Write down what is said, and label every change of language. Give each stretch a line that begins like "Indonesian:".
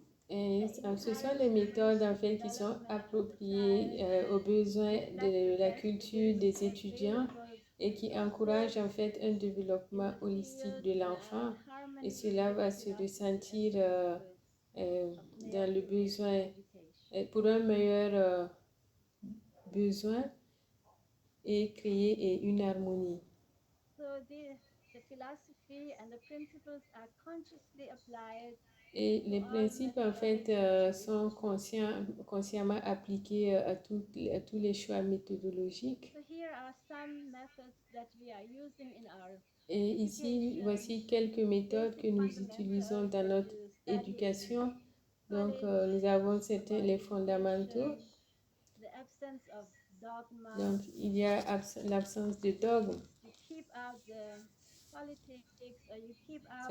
French: Et ce sont les méthodes en fait qui sont appropriées aux besoins de la culture des étudiants et qui encouragent en fait un développement holistique de l'enfant. Et cela va se ressentir dans le besoin, pour un meilleur besoin et créer une harmonie.
English: So the philosophy and the principles are consciously applied.
French: Et les principes, en fait, sont consciemment appliqués à tous les choix méthodologiques.
English: So here are some methods that we are using in our
French: Et ici, voici quelques méthodes que nous utilisons dans notre éducation. Donc, nous avons les fondamentaux.
English: The absence of dogma.
French: Donc, il y a l'absence de dogme.
English: You keep out the politics, or you keep out